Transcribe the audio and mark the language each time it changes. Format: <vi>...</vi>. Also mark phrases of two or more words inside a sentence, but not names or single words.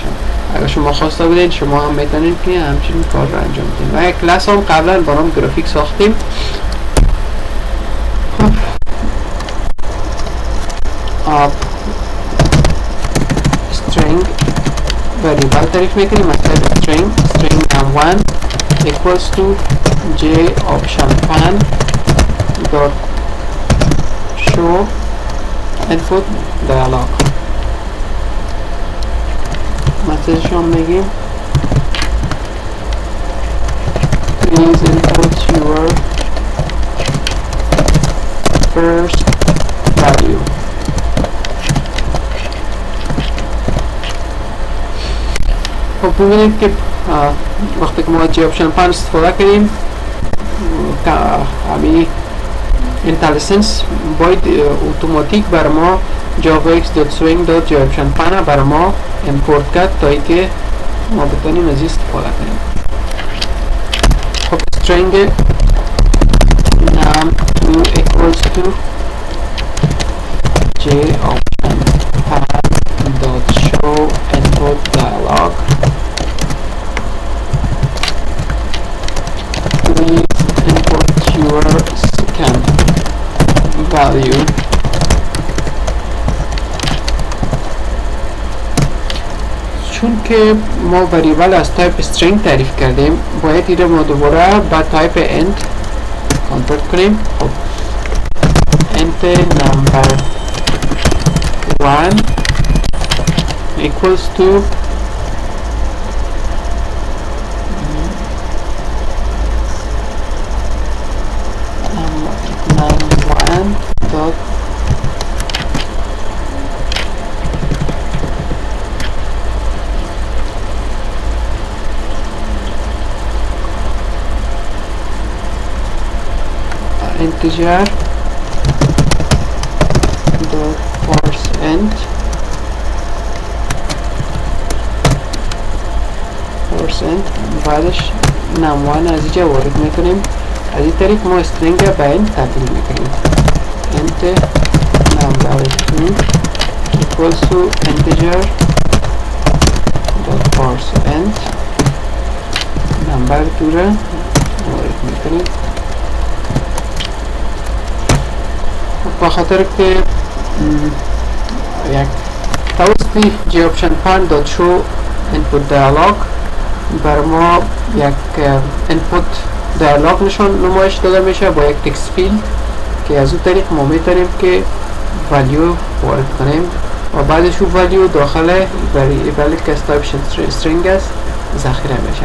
<fa>اگر شما خواسته بودین شما هم میتونید که همچنین کار رو انجام بدین. و یک کلاس هم قبلا با نام گرافیک ساختیم.</fa> <en>string variable</en> <fa>تعریف میکنیم، مثلا</fa> <en>string num1 equals to j option pan dot show input dialog.</en> <fa>مسیجش هم میگیم</fa> <en>please input your first value.</en> <fa>خب ببینید که وقتی که ما جی آپشن پن استفاده کنیم همین اینتلیسنس باید اتوماتیک بر ما javax.swing.joption pan بر ما امپورت کرد تا ای که ما بتونیم از استفاده کنیم.</fa> <en>خب string num2 equals to joption pan.show input dialog. Please input your second value.</en> <fa>چون که ما وریبل از تایپ string تعریف کردیم باید این ما دوباره با تایپ int کنورت کنیم.</fa> <en>خب int number 1 equals to num1 dot integer dot parse int</en> <fa>بعدش num1 از اینجا وارد میکنیم. از این طریق ما string به int تبدیل میکنیم.</fa> <en>int number2 equals to integer dot parse int number2</en> <fa>را وارد میکنیم. به خاطر که یک توسط</fa> <en>J Option Pane dot show input dialog</en> <fa>بر ما یک</fa> <en>input dialog</en> <fa>نمایش داده میشه با یک</fa> <en>text field</en> <fa>که از اون طریق ما میتونیم که value وارد کنیم و بعدش اون value داخل variable که از تایپ string است ذخیره میشه.</fa>